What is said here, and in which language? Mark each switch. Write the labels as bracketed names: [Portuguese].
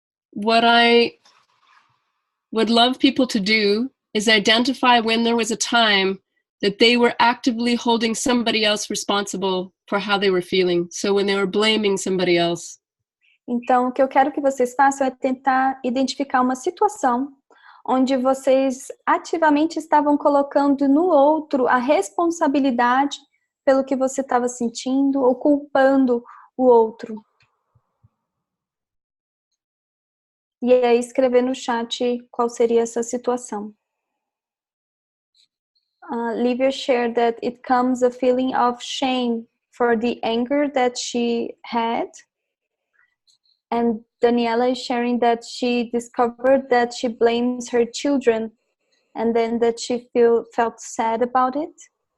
[English] What I would love people to do is identify when there was a time that they were actively holding somebody else responsible for how they were feeling. So when they were blaming somebody else. [Portuguese] Então, o que eu quero que vocês façam é tentar identificar uma situação onde vocês ativamente estavam colocando no outro a responsabilidade pelo que você estava sentindo ou culpando o outro. E aí escrever no chat qual seria essa situação. [English] Livia shared that it comes a feeling of shame for the anger that she had. And Daniela is sharing that she discovered that she blames her children and then that she felt sad about it.